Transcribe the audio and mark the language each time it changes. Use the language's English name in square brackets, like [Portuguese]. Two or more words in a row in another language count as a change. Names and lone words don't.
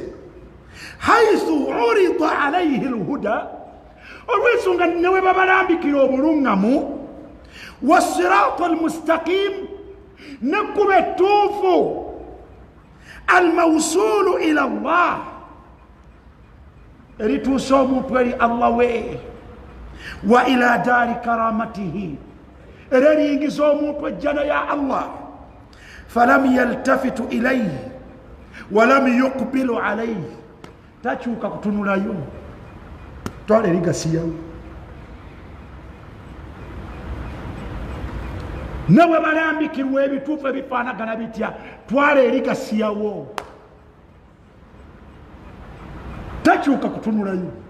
[Arabic] حيث أريد عليه الهدى, [Ganda] olw'ensonga newe babalambikira obuluŋŋamu, [Arabic] والصراط المستقيم, [Ganda] nekkuba ettuufu, [Arabic] الموصل إلى الله, [Ganda] erituusa omuntu eri Allah we, [Arabic] وإلى دار كرامته, [Ganda] era eriyingiza omuntu ejjana ya Allah. [Arabic] فلم يلتفتوا إليه ولم يقبلوا عليه, takyuka kutunulayo, twala eri gasiyawo. [Ganda] Nawe balambikirwa ebituufu ebifaanagana bitya, twala eri gasiyawo, takyuka kutunulayo.